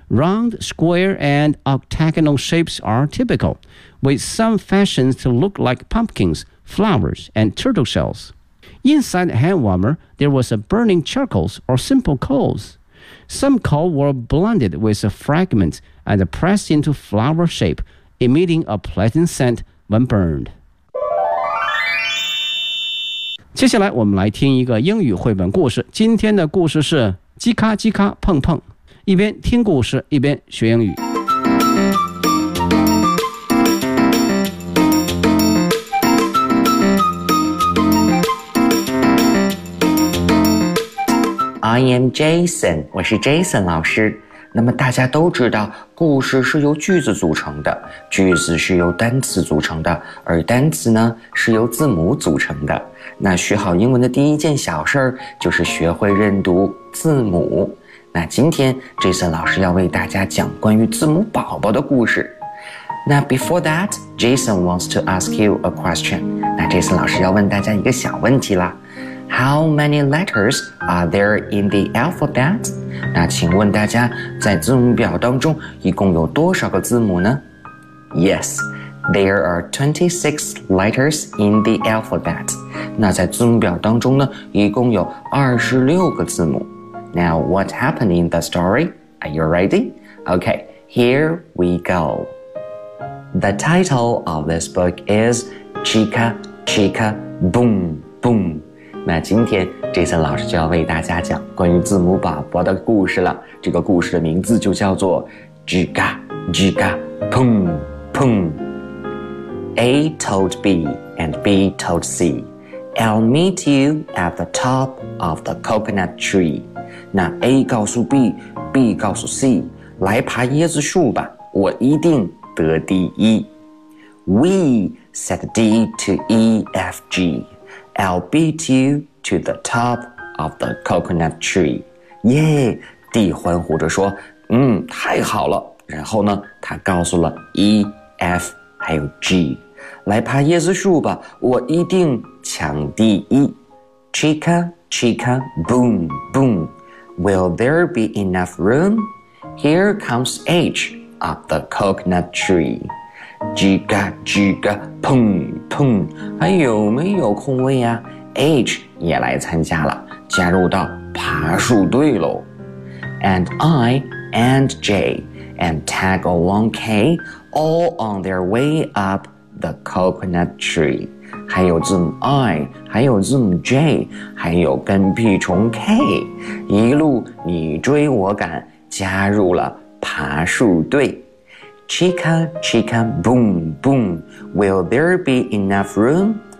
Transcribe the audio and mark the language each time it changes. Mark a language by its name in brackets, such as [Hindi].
[English] Round, square, and octagonal shapes are typical, with some fashions to look like pumpkins, flowers, and turtle shells. Inside the hand warmer, there was a burning charcoal or simple coals. Some coals were blended with a fragment and pressed into flower shape, emitting a pleasant scent when burned. [Chinese] 接下来我们来听一个英语绘本故事。今天的故事是叽咔叽咔碰碰，一边听故事一边学英语。 [English] I am Jason， [Chinese] 我是 Jason 老师。那么大家都知道，故事是由句子组成的，句子是由单词组成的，而单词呢是由字母组成的。那学好英文的第一件小事儿就是学会认读字母。那今天 Jason 老师要为大家讲关于字母宝宝的故事。 [English] 那 before that, Jason wants to ask you a question. [Chinese] 那 Jason 老师要问大家一个小问题啦。 [English] How many letters are there in the alphabet? [Chinese] 那请问大家在字母表当中一共有多少个字母呢？ [English] Yes, there are 26 letters in the alphabet. [Chinese] 那在字母表当中呢一共有26个字母。 [English] Now, what happened in the story? Are you ready? Okay, here we go. The title of this book is Chica, Chica, Boom, Boom. [Chinese] 那今天 Jason 老师就要为大家讲关于字母宝宝的故事了。这个故事的名字就叫做 Jiga Jiga Pung Pung. [English] A told B and B told C, I'll meet you at the top of the coconut tree. [Chinese] 那 A 告诉 B, B 告诉 C, 来爬椰子树吧，我一定得第一。 [English] We said D to E F G. I'll beat you to the top of the coconut tree. [Chinese] Yeah, D 欢呼着说，嗯，太好了。然后呢，他告诉了 E, F, 还有 G, 来爬椰子树吧，我一定抢第一。 [English] Chica, chica, boom, boom. Will there be enough room? Here comes H up the coconut tree. [Chinese] 叽嘎叽嘎砰砰，还有没有空位啊？ H 也来参加了，加入到爬树队喽。 [English] And I and J and tag along K all on their way up the coconut tree. [Chinese] 还有字母 I， 还有字母 J， 还有跟屁虫 K， 一路你追我赶，加入了爬树队。 [English] Chica, chica, boom, boom. Will there be enough room?